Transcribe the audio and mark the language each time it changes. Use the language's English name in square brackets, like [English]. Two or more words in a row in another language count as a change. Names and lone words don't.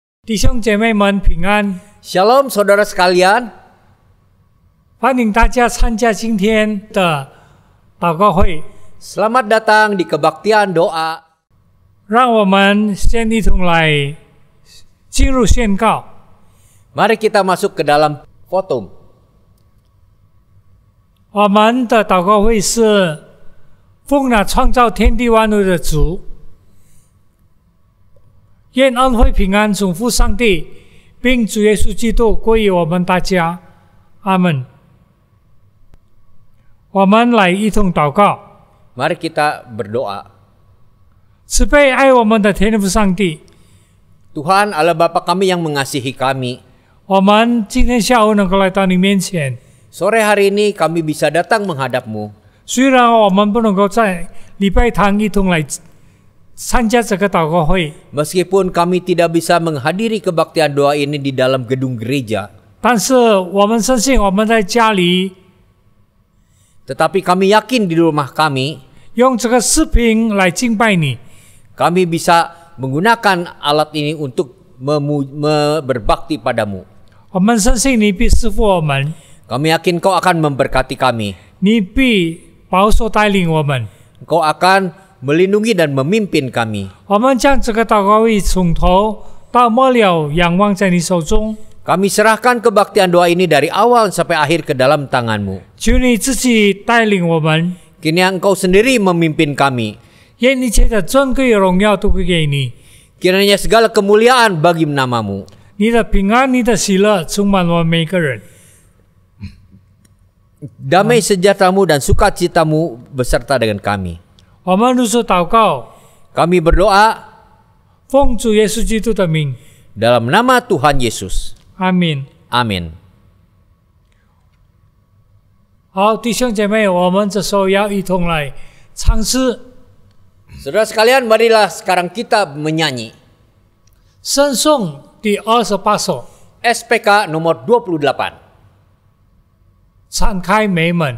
[Chinese] 弟兄姐妹们平安， [Indonesian] Shalom saudara sekalian, [Chinese] 欢迎大家参加今天的祷告会。 [Indonesian] selamat datang di kebaktian doa. [Chinese] 让我们先一同来进入宣告。 [Indonesian] Mari kita masuk ke dalam fotum. [Chinese] 我们的祷告会是奉了创造天地万物的主，愿恩惠平安从父上帝并主耶稣基督归于我们大家，阿们。我们来一同祷告。 [Indonesian] Mari kita berdoa. [Chinese] 慈悲爱我们的天父上帝， [Indonesian] Tuhan Allah Bapa kami yang mengasihi kami. [Chinese] 我们今天下午能够来到你面前， [Indonesian] Sore hari ini kami bisa datang menghadap-Mu. [Chinese] 虽然我们不能够在礼拜堂一同来参加这个祷告会， [Indonesian] Meskipun kami tidak bisa menghadiri kebaktian doa ini di dalam gedung gereja, [Chinese] 但是我们相信我们在家里 [Indonesian] tetapi kami yakin di rumah kami, [Chinese] 用这个视频来敬拜你。 [Indonesian] kami bisa menggunakan alat ini untuk berbakti padamu. [Chinese] 我们相信你必赐福我们， [Indonesian] Kami yakin Kau akan memberkati kami. [Chinese] 你必保守带领我们。 [Indonesian] Kau akan melindungi dan memimpin kami. [Chinese] 我们将这个祷告会从头到末了仰望在你手中， [Indonesian] Kami serahkan kebaktian doa ini dari awal sampai akhir ke dalam tangan-Mu. [Chinese] 求你自己带领我们， [Indonesian] Kini Engkau sendiri memimpin kami. [Chinese] 愿一切的尊贵荣耀都归给你。 [Indonesian] Kiranya segala kemuliaan bagi nama-Mu. [Chinese] 你的平安、你的喜乐充满我们每个人。 [Indonesian] Damai sejahtera-Mu dan sukacita-Mu beserta dengan kami. [Chinese] 我们如此祷告， [Indonesian] Kami berdoa [Chinese] 奉主耶稣基督的名， [Indonesian] dalam nama Tuhan Yesus. [Chinese] 阿门。 [Indonesian] Amin. [Chinese] 好，弟兄姐妹，我们这时候要一同来唱诗。 [Indonesian] Saudara sekalian, marilah sekarang kita menyanyi [Chinese] 圣颂第28首， [Indonesian] SPK nomor 28. [Chinese] 敞开美门。